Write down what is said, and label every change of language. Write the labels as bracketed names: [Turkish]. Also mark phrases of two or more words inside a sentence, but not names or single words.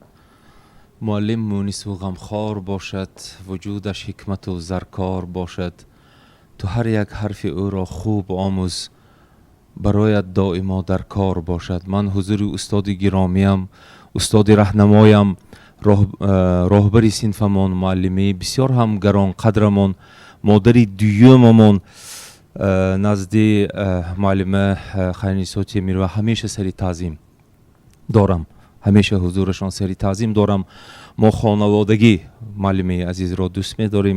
[Tajik] معلم مونس و غمخوار باشد، وجودش حکمت و زرکار باشد، تو هر یک حرف او را خوب آموز، برایت دائما در کار باشد. من حضور استاد گرامیم، استاد راهنمایم роҳбари синфамон, муаллимаи бисёр ҳам гаронқадрамон, модари дуюмамон назди муаллима хайринисо Темирова ҳамеша сари таъзим дорам, ҳамеша ҳузурашон сари таъзим дорам. мо хонаводагӣ муаллимаи азизро дӯст медорем.